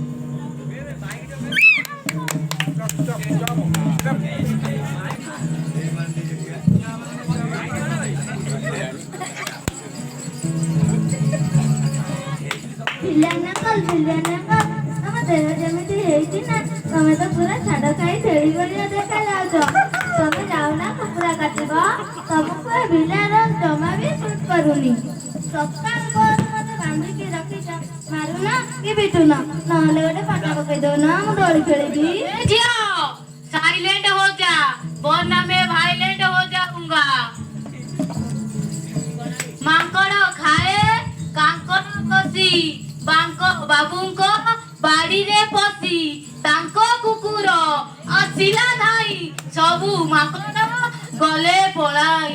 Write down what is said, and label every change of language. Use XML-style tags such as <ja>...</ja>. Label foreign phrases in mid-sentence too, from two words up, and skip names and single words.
<or>ତମ ଦେହ ଯେମିତି ହେଇଛି ନା, ତମେ ତ ପୁରା ଛାଡ ଖାଇ ଛେଳି ଭଳିଆ ଦେଖାଯାଉଛ। ତମେ ଯାଉନା କୁକୁଡ଼ା କାଟିବ, ତମକୁ ଏ ବିଲାର ଜମା ବି ସୁଟ୍ କରୁନି। ସକାଳ ପରେ ମତେ ବାନ୍ଧିକି ରଖିଛ, ମାରୁନ କି ପିଟୁନ, ନହେଲେ ଗୋଟେ ପାଟା ପକେଇ ଦଉନ, ମୁଁ ଦୋଳି ଖେଳିବି। ଝିଅ ସାଇଲେଣ୍ଟ</or> <hi>हो जा, वरना मैं वायलेंट हो जाऊंगा।</hi> <or>ମାଙ୍କଡ ଖାଏ କାଙ୍କଡ କଷି, ବାବୁଙ୍କ ବାଡିରେ ପଶି, ତାଙ୍କ କୁକୁର ଆସିଲା ଧାଇ, ସବୁ ମାଙ୍କଡ ଗଲେ ପଳାଇ।</or>